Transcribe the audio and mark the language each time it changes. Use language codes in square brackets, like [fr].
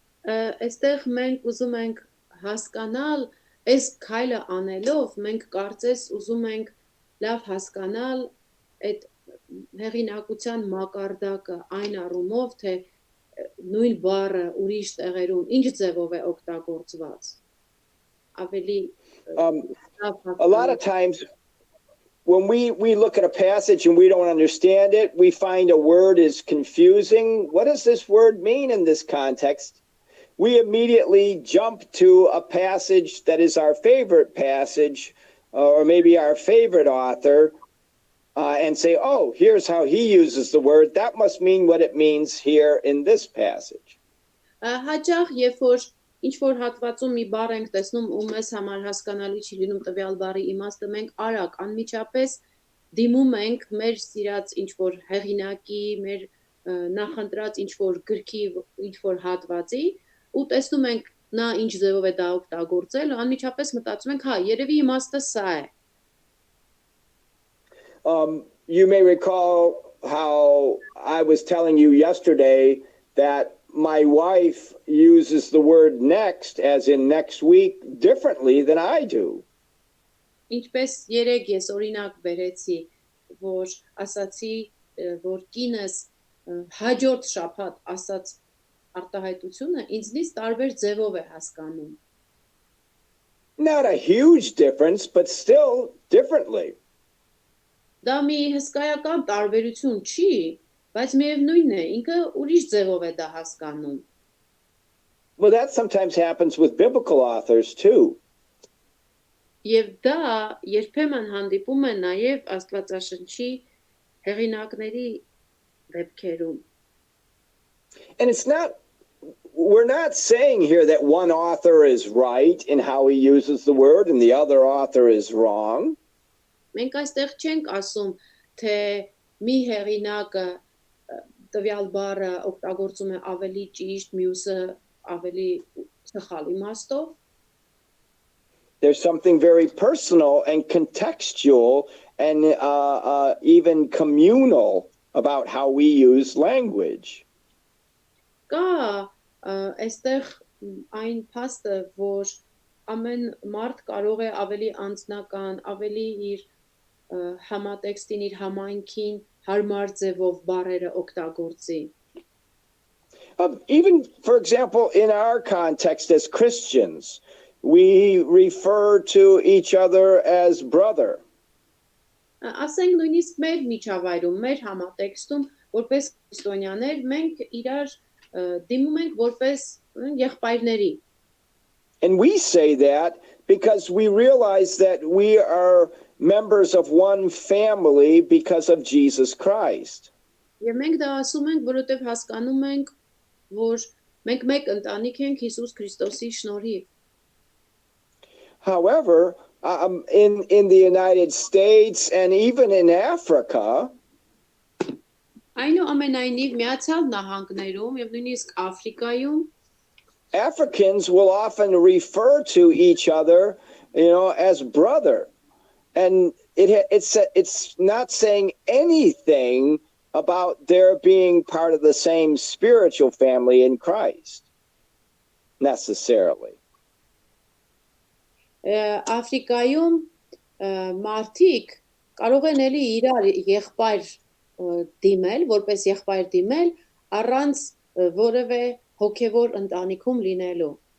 [hy] Այստեղ մենք ուզում ենք հասկանալ, այս քայլը անելով մենք կարծես ուզում ենք լավ հասկանալ այդ հեղինակության մակարդակը այն առումով, թե նույն բառը ուրիշ տեղերում ինչ ձևով է օգտագործված։ Ավելի [en] A lot of times when we look at a passage and we don't understand it, we find a word is confusing. What does this word mean in this context? We immediately jump to a passage that is our favorite passage or maybe our favorite author and say, oh, here's how he uses the word. That must mean what it means here in this passage. [hy] Հաճախ երբ որ ինչ որ հատվածում մի բառ ենք տեսնում ու մեզ համար հասկանալի չի լինում տվյալ բառի իմաստը, մենք արագ անմիջապես դիմում ենք մեր սիրած ինչ որ հեղինակի, մեր նախընտրած ինչ որ գրքի, ինչ որ հատվածի ու տեսնում ենք նա ինչ ձևով է դա օգտագործել, անմիջապես մտածում ենք, հա, երևի իմաստը սա է։ [en] You may recall how I was telling you yesterday that my wife uses the word next, as in next week, differently than I do. [hy] Ինչպես երեք ես օրինակ բերեցի, որ ասացի, որ կինս հաջորդ շաբաթ ասած արտահայտությունը ինձնից տարբեր ձևով է հասկանում։ [en] Not a huge difference, but still differently. [hy] Դա մի հսկայական տարբերություն չի, բայց միևնույնն է, ինքը ուրիշ ձևով է դա հասկանում։ [en] Well, that sometimes happens with biblical authors too. [hy] Եվ դա երբեմն հանդիպում է նաև Աստվածաշնչի հեղինակների դեպքերում։ [en] And we're not saying here that one author is right in how he uses the word and the other author is wrong. [hy] Մենք այստեղ չենք ասում, թե մի հեղինակը տվյալ բառը օգտագործում է ավելի ճիշտ, մյուսը ավելի սխալ իմաստով։ [en] There's something very personal and contextual and even communal about how we use language. [hy] Կա այստեղ այն փաստը, որ ամեն մարդ կարող է ավելի անձնական, ավելի իր համատեքստին, իր համայնքին հարմար ձևով բառերը օգտագործի։ [en] Even, for example, in our context as Christians, we refer to each other as brother. [hy] Ասենք նույնիսկ մեր միջավայրում, մեր համատեքստում, որպես քրիստոնյաներ, մենք իրար դիմում ենք որպես եղբայրների։ [en] And we say that because we realize that we are members of one family because of Jesus Christ. [hy] Եվ մենք դա ասում ենք, որովհետև հասկանում ենք, որ մենք մեկ ընտանիք ենք Հիսուս Քրիստոսի շնորհիվ։ [en] However, in the United States and even in Africa, [hy] Այնուամենայնիվ Միացյալ Նահանգներում եւ նույնիսկ Աֆրիկայում [en] Africans will often refer to each other, as brother, and it's not saying anything about their being part of the same spiritual family in Christ, necessarily. [hy] Աֆրիկայում մարդիկ կարող են էլի իրար եղբայր դիմել, որպես եղբայր դիմել, առանց որևէ հոգևոր ընտանիքում լինելու։